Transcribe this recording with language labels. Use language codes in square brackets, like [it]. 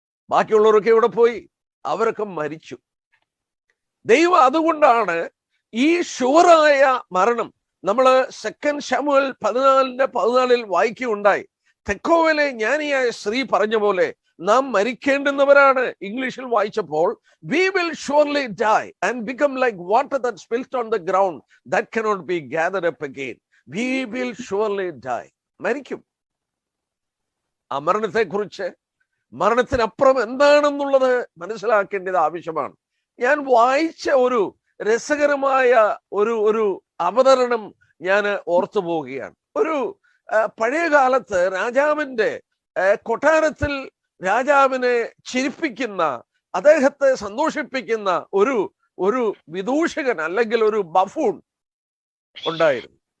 [ml] ബാക്കിയുള്ളവരൊക്കെ ഇവിടെ പോയി, അവരൊക്കെ മരിച്ചു. ദൈവം അതുകൊണ്ടാണ് ഈ ഷുവറായ മരണം നമ്മള് 2 ശമൂവേൽ 14:14 വായിക്കുകയുണ്ടായി. തെക്കോവയിലെ ജ്ഞാനിയായ സ്ത്രീ പറഞ്ഞ പോലെ നാം മരിക്കേണ്ടുന്നവരാണ്. ഇംഗ്ലീഷിൽ വായിച്ചപ്പോൾ [en] we will surely die and become like water that spilt on the ground that cannot be gathered up again. We will surely die. [ml] മരിക്കും. ആ മരണത്തെക്കുറിച്ച്, മരണത്തിനപ്പുറം എന്താണെന്നുള്ളത് മനസ്സിലാക്കേണ്ടത് ആവശ്യമാണ്. ഞാൻ വായിച്ച ഒരു രസകരമായ ഒരു അവതരണം ഞാൻ ഓർത്തു പോവുകയാണ്. ഒരു പഴയ കാലത്ത് രാജാവിന്റെ കൊട്ടാരത്തിൽ രാജാവിനെ ചിരിപ്പിക്കുന്ന, അദ്ദേഹത്തെ സന്തോഷിപ്പിക്കുന്ന ഒരു വിദൂഷകൻ അല്ലെങ്കിൽ ഒരു ബഫൂൺ ഉണ്ടായിരുന്നു.